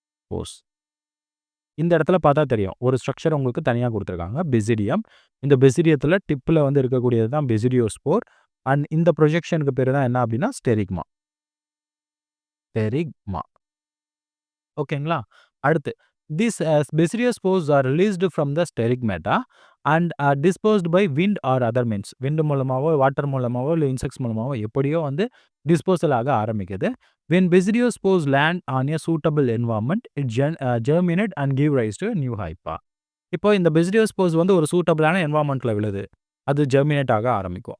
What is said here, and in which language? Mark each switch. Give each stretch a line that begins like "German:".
Tamil: பெசிடியோஸ்போர்ஸ். இந்த இடத்துல பார்த்தா தெரியும் ஒரு ஸ்ட்ரக்சர் உங்களுக்கு தனியாக கொடுத்துருக்காங்க, பெசிடியம். இந்த பெசிடியத்தில் டிப்பில் வந்து இருக்கக்கூடியது தான் பெசிடியோஸ்போர். அண்ட் இந்த ப்ரொஜெக்ஷனுக்கு பேர் தான் என்ன அப்படின்னா ஸ்டெரிக்மா. ஸ்டெரிக்மா. ஓகேங்களா?
English: அடுத்து these basidiospores are released from the steriggmata and are dispersed by wind or other means.
Tamil: Wind மூலமாவோ water மூலமாவோ இல்லை இன்செக்ட்ஸ் மூலமாவோ எப்படியோ வந்து டிஸ்போசல் ஆக ஆரம்பிக்குது.
English: when basidiospores land on a suitable environment it germinate and give rise to a new hypa.
Tamil: இப்போ இந்த பெசிடியோஸ்போர்ஸ் வந்து ஒரு சூட்டபிளான என்வாயன்மெண்ட்டில் விழுது, அது ஜெர்மினேட் ஆக ஆரம்பிக்கும்.